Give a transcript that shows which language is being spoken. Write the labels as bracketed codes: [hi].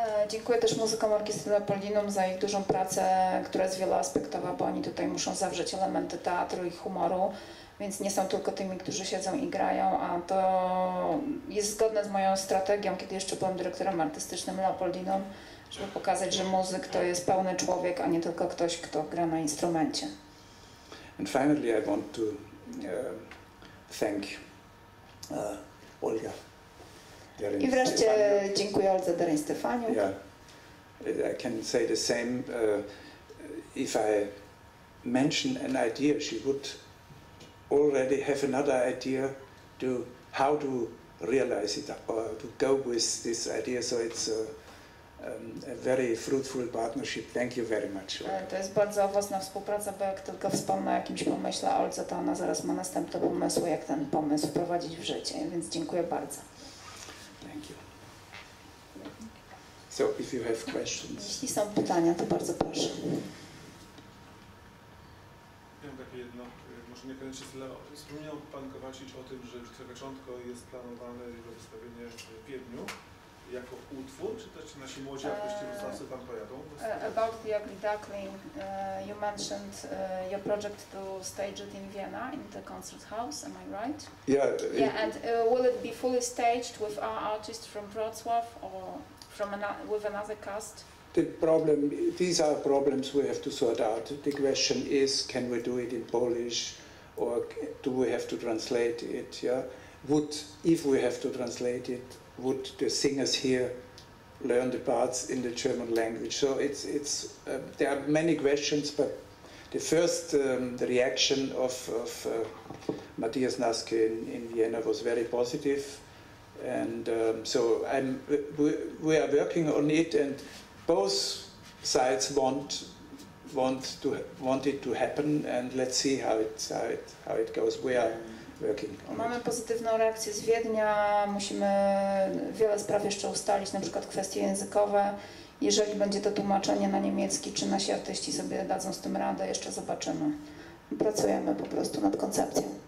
[pl] Dziękuję też muzykom Orkiestry Leopoldinum za ich dużą pracę, która jest wieloaspektowa, bo oni tutaj muszą zawrzeć elementy teatru i humoru, więc nie są tylko tymi, którzy siedzą i grają, a to jest zgodne z moją strategią, kiedy jeszcze byłem dyrektorem artystycznym Leopoldinum, żeby pokazać, że muzyk to jest pełny człowiek, a nie tylko ktoś, kto gra na instrumencie. [en] And finally I want to thank Olga. [pl] I wreszcie dziękuję Oldze Derein-Stefaniuk. [en] Yeah, I can say the same. If I mention an idea, she would already have another idea to how to realize it or to go with this idea. So it's a very fruitful partnership. Thank you very much. [pl] To jest bardzo owocna współpraca, bo jak tylko wspomnę o jakimś pomyśle Oldze, to ona zaraz ma następne pomysły, jak ten pomysł wprowadzić w życie, więc dziękuję bardzo. [en] Thank you. So if you have questions. [pl] Jeśli są pytania, to bardzo proszę. Mam takie jedno, może niekoniecznie z Leo. Wspomniał Pan Kovacic o tym, że Czerweczątko jest planowane jego wystawienie w Wiedniu jako utwór, czy też nasi młodzi artyści wrocławscy tam pojadą? [en] About the Ugly Duckling, you mentioned your project to stage it in Vienna, in the concert house, am I right? Yeah. And will it be fully staged with our artists from Wrocław or with another cast? These are problems we have to sort out. The question is, can we do it in Polish, or do we have to translate it? Yeah. If we have to translate it, would the singers here learn the parts in the German language? So there are many questions, but the first the reaction of Matthias Naske in Vienna was very positive, and so we are working on it, and both sides want it to happen, and let's see how it goes. We are working on it. [pl] Mamy pozytywną reakcję z Wiednia, musimy wiele spraw jeszcze ustalić, na przykład kwestie językowe. Jeżeli będzie to tłumaczenie na niemiecki, czy nasi artyści sobie dadzą z tym radę, jeszcze zobaczymy. Pracujemy po prostu nad koncepcją.